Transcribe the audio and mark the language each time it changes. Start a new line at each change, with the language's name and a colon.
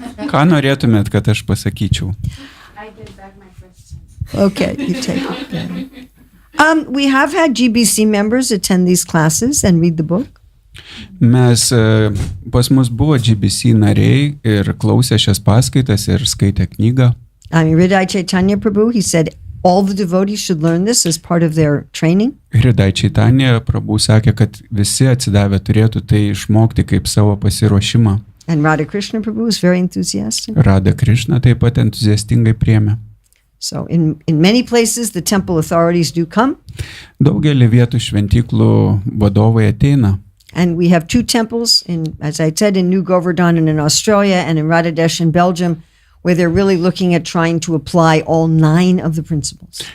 Lithuanian: Ką norėtumėt, kad aš pasakyčiau?
English: I get back my question. Okay, you take it. We have had GBC members attend these classes and read the book.
Lithuanian: Mes, pas mus buvo GBC nariai ir klausė šias paskaitas ir skaitė knygą.
English: Hridai Chaitanya Prabhu, he said all the devotees should learn this as part of their training.
Lithuanian: Hridai Chaitanya Prabhu sakė, kad visi atsidavę turėtų tai išmokti kaip savo pasiruošimą.
English: And Radha Krishna Prabhu is very enthusiastic.
Lithuanian: Radha Krišna taip pat entuziastingai priėmė.
English: So in many places, the temple authorities do come.
Lithuanian: Daugelį vietų šventyklų vadovai ateina.
English: And we have two temples, as I said, in New Govardhan and in Australia and in Radhadesh in Belgium, where they're really looking at trying to apply all 9 of the principles.